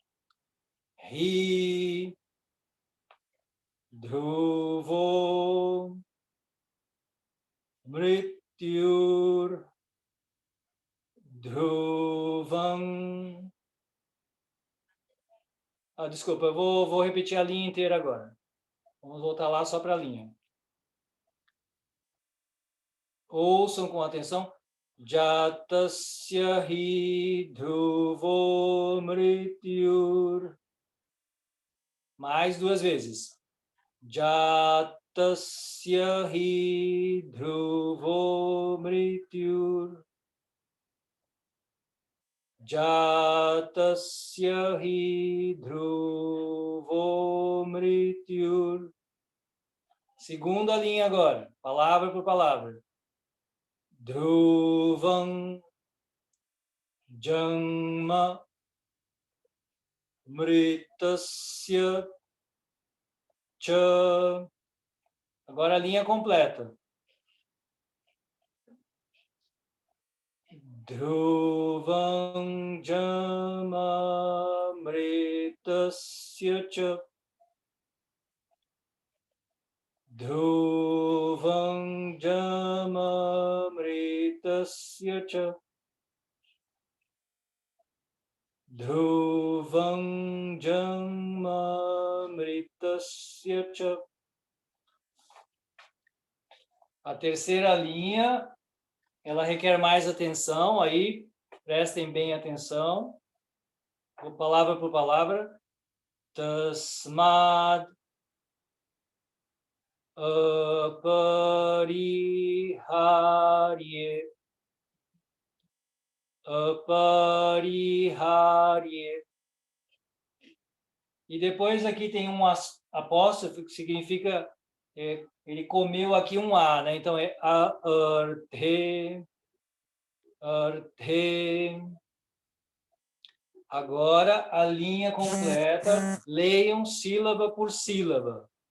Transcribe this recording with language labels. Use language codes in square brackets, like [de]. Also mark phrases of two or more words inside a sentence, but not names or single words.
[sa] Hi Dhruvo Mrityur Dhruvam. [pt] Desculpa, eu vou repetir a linha inteira agora. Vamos voltar lá só para a linha. Ouçam com atenção. [sa] Jatasya hi dhruvo mrityur. [pt] Mais 2 vezes. [sa] Jatasya hi dhruvo mrityur. Jatasya hi dhruvo mrityur. [pt] Segunda linha agora, palavra por palavra. [sa] Dhruvam Janma Mritasya Cha. [pt] Agora a linha completa. [sa] Dhruvam Janma Mritasya Cha. Dhruvam Janma Mritasya Cha. Dhruvam Janma Mritasya Cha. [pt] A terceira linha, ela requer mais atenção, aí prestem bem atenção, palavra por palavra. [sa] Tasmad apariharye. Apariharye. [pt] E depois aqui tem um apóstrofo, que significa, ele comeu aqui um A, né? Então é arthe, arthe. Agora a linha completa, leiam sílaba por sílaba.